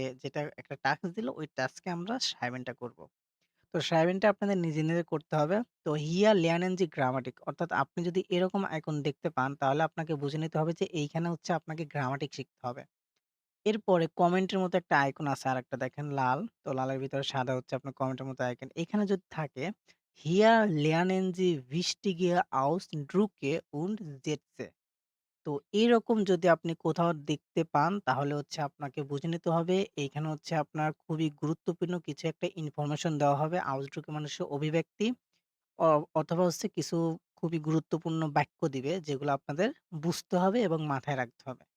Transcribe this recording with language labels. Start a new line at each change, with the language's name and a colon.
Bangla: যেটা একটা টাস্ক দিল ওই টাস্কে আমরা schreiben টা করব। তো সারাদিনটা আপনাদের নিজে করতে হবে। তো
German: হিয়ার lernen Sie Grammatik
Bangla: অর্থাৎ আপনি যদি এরকম আইকন দেখতে পান তাহলে আপনাকে বুঝে নিতে হবে যে এইখানে হচ্ছে আপনাকে গ্রামাটিক শিখতে হবে। এরপরে কমেন্টের মতো একটা আইকন আছে আরেকটা দেখেন লাল। তো লালের ভিতরে সাদা হচ্ছে আপনার কমেন্টের মতো আইকন।
German: এখানে যদি থাকে হিয়ার lernen Sie wichtige Ausdrücke und Sätze
Bangla: তো এরকম যদি আপনি কোথাও দেখতে পান তাহলে হচ্ছে আপনাকে বুঝে নিতে হবে এইখানে হচ্ছে আপনার খুবই গুরুত্বপূর্ণ কিছু একটা ইনফরমেশন দেওয়া হবে আউটলুকে মানুষের অভিব্যক্তি অ অথবা হচ্ছে কিছু খুবই গুরুত্বপূর্ণ বাক্য দিবে যেগুলো আপনাদের বুঝতে হবে এবং মাথায় রাখতে হবে।